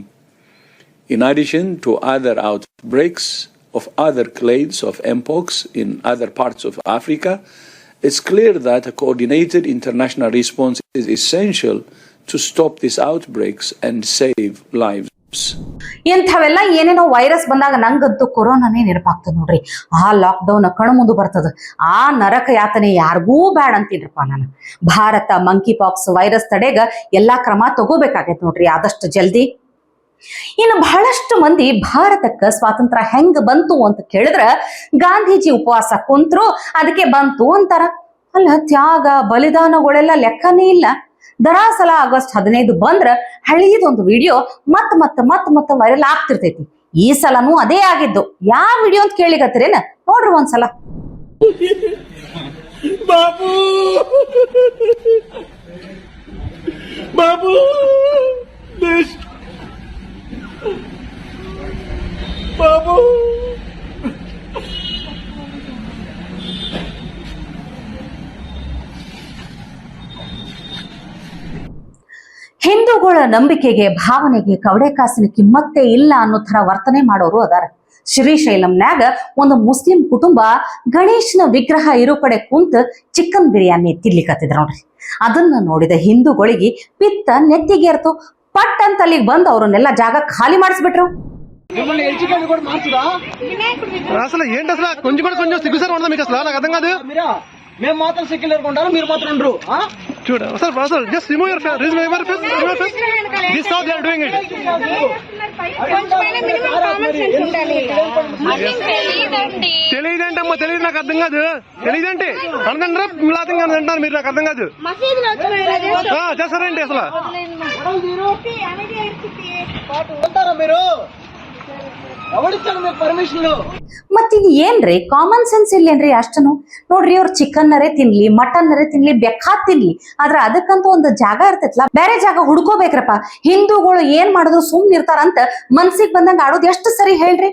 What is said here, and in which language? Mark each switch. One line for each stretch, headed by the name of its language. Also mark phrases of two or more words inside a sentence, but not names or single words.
English: In addition to other outbreaks of other clades of mpox in other parts of Africa, it's clear that a coordinated international response is essential to stop these outbreaks and save lives.
Kannada: ಇಂಥವೆಲ್ಲ ಏನೇನೋ ವೈರಸ್ ಬಂದಾಗ ನಂಗಂತೂ ಕೊರೋನಾನೇ ನೆನಪಾಗ್ತದೆ ನೋಡ್ರಿ. ಆ ಲಾಕ್ಡೌನ್ ಕಣ್ಣು ಮುಂದೆ ಬರ್ತದ. ಆ ನರಕ ಯಾತನೆ ಯಾರಿಗೂ ಬ್ಯಾಡ ಅಂತೀನಪ್ಪ ನಾನು. ಭಾರತ ಮಂಕಿ ಪಾಕ್ಸ್ ವೈರಸ್ ತಡೆಗ ಎಲ್ಲಾ ಕ್ರಮ ತಗೋಬೇಕಾಗೈತೆ ನೋಡ್ರಿ ಆದಷ್ಟು ಜಲ್ದಿ. ಇನ್ನು ಬಹಳಷ್ಟು ಮಂದಿ ಭಾರತಕ್ಕ ಸ್ವಾತಂತ್ರ್ಯ ಹೆಂಗ್ ಬಂತು ಅಂತ ಕೇಳಿದ್ರ ಗಾಂಧೀಜಿ ಉಪವಾಸ ಕುಂತ್ರು ಅದಕ್ಕೆ ಬಂತು ಅಂತಾರ. ಅಲ್ಲ, ತ್ಯಾಗ ಬಲಿದಾನಗಳೆಲ್ಲ ಲೆಕ್ಕನೇ ಇಲ್ಲ. ದರಾಸಲ ಆಗಸ್ಟ್ 15 ಬಂದ್ರ ಹಳಿದೊಂದು ವಿಡಿಯೋ ಮತ್ತ ವೈರಲ್ ಆಗ್ತಿರ್ತೈತಿ. ಈ ಸಲನೂ ಅದೇ ಆಗಿದ್ದು. ಯಾವ ವಿಡಿಯೋ ಅಂತ ಕೇಳಿಗತ್ತಿರೇನ ನೋಡ್ರಿ ಒಂದ್ಸಲ.
Hindi: बाबू बाबू देश बाबू
Kannada: ಹಿಂದೂಗಳ ನಂಬಿಕೆಗೆ, ಭಾವನೆಗೆ ಕವಡೆ ಕಾಸಿನ ಕಿಮ್ಮತ್ತೇ ಇಲ್ಲ ಅನ್ನೋ ತರ ವರ್ತನೆ ಮಾಡೋರು ಅದಾರ. ಶ್ರೀಶೈಲಂನ್ಯಾಗ ಒಂದು ಮುಸ್ಲಿಂ ಕುಟುಂಬ ಗಣೇಶನ ವಿಗ್ರಹ ಇರೋ ಕಡೆ ಕುಂತ ಚಿಕನ್ ಬಿರಿಯಾನಿ ತಿನ್ಲಿಕತ್ತಿದ್ರ ನೋಡ್ರಿ. ಅದನ್ನ ನೋಡಿದ ಹಿಂದೂಗಳಿಗೆ ಪಿತ್ತ ನೆತ್ತಿಗೇರ್ತು. ಪಟ್ ಅಂತ ಅಲ್ಲಿಗೆ ಬಂದು ಅವ್ರನ್ನೆಲ್ಲ ಜಾಗ ಖಾಲಿ ಮಾಡಿಸ್ಬಿಟ್ರು.
Telugu: అసలు ఏంటి అసలు కొంచెం కూడా కొంచెం సిగ్గుసారి ఉండదు మీకు అసలు నాకు అర్థం కాదు మేము మాత్రం సెక్యులర్ ఉంటారు, మీరు మాత్రం ఉండరు. చూడు అసలు
English: just remove your face, remove your face, remove your face. this how they are doing it.
Telugu: తెలియదంటే అమ్మా, తెలియదు, నాకు అర్థం కాదు. తెలియదంటే అనంటే మిలాతంగా అంటారు మీరు, నాకు అర్థం కాదు. చేస్తారండి అసలు మీరు ಪರ್ಮಿಷನ್.
Kannada: ಮತ್ತೀಗ ಏನ್ರಿ
English: common sense
Kannada: ಇಲ್ಲೇನ್ರಿ ಅಷ್ಟನು? ನೋಡ್ರಿ, ಅವ್ರ ಚಿಕನ್ನರೇ ತಿನ್ಲಿ, ಮಟನ್ನರೇ ತಿನ್ಲಿ, ಬೆಕ್ಕಾದ್ ತಿನ್ಲಿ, ಆದ್ರೆ ಅದಕ್ಕಂತ ಒಂದು ಜಾಗ ಇರ್ತೈತ್ಲಾ, ಬೇರೆ ಜಾಗ ಹುಡ್ಕೋಬೇಕ್ರಪ್ಪ. ಹಿಂದೂಗಳು ಏನ್ ಮಾಡಿದ್ರು ಸುಮ್ನೆ ಇರ್ತಾರಂತ ಮನ್ಸಿಗೆ ಬಂದಂಗ ಆಡೋದು ಎಷ್ಟು ಸರಿ ಹೇಳ್ರಿ.